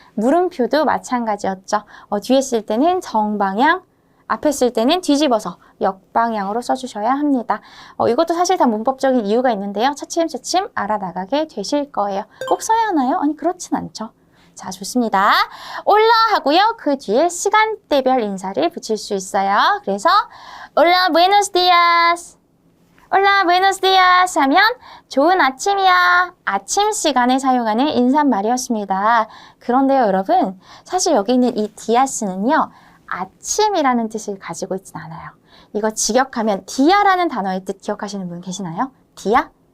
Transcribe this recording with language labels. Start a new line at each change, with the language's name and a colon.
Korean: 물음표도 마찬가지였죠. 뒤에 쓸 때는 정방향, 앞에 쓸 때는 뒤집어서 역방향으로 써주셔야 합니다. 이것도 사실 다 문법적인 이유가 있는데요. 차츰차츰 알아나가게 되실 거예요. 꼭 써야 하나요? 아니, 그렇진 않죠. 자, 좋습니다. 올라 하고요. 그 뒤에 시간대별 인사를 붙일 수 있어요.
Spanish: 그래서 Hola, buenos días. Hola, buenos días
Korean: 하면 좋은 아침이야. 아침 시간에 사용하는 인사말이었습니다. 그런데요, 여러분. 사실 여기 있는 이 디아스는요. 아침이라는 뜻을 가지고 있진 않아요. 이거 직역하면 디아라는 단어의 뜻 기억하시는 분 계시나요? 디아?